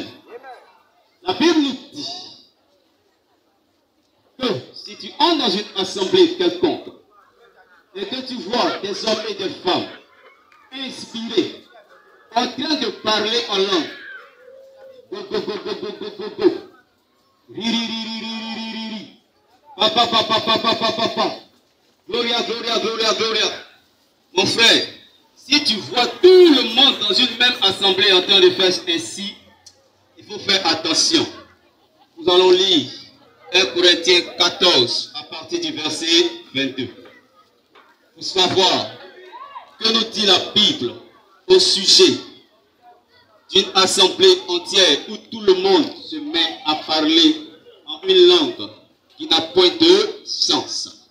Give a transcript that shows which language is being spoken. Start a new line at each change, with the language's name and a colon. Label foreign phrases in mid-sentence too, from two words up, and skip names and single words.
French: La Bible nous dit que si tu entres dans une assemblée quelconque et que tu vois des hommes et des femmes inspirés, en train de parler en langue. Go, go, go, go, go, go, go, go. Ri, ri, ri, ri, ri, ri, ri, ri. Papa, papa, papa, papa, papa. Gloria, gloria, gloria, gloria. Mon frère, si tu vois tout le monde dans une même assemblée en train de faire ainsi, il faut faire attention. Nous allons lire 1 Corinthiens 14 à partir du verset 22. Pour savoir que nous dit la Bible au sujet d'une assemblée entière où tout le monde se met à parler en une langue qui n'a point de sens.